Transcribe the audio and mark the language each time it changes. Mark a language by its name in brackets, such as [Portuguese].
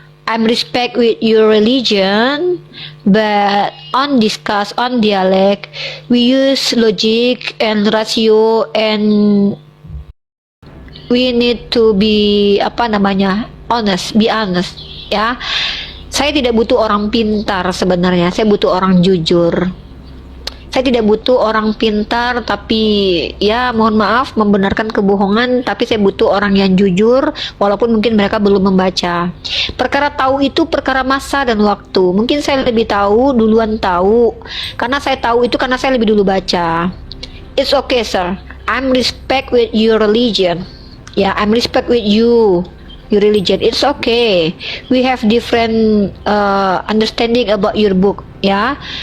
[English] I'm respect with your religion, but on discuss on dialect, we use logic and ratio, and we need to be honest, be honest, ya. [Indonesian] Saya tidak butuh orang pintar sebenarnya, saya butuh orang jujur. Saya tidak butuh orang pintar, tapi ya mohon maaf membenarkan kebohongan, tapi saya butuh orang yang jujur, walaupun mungkin mereka belum membaca. Perkara tahu itu perkara masa dan waktu. Mungkin saya lebih tahu, duluan tahu, karena saya tahu itu karena saya lebih dulu baca. [English] It's okay, sir. I'm respect with your religion. Yeah, I'm respect with you. Your religion, it's okay. We have different understanding about your book, yeah.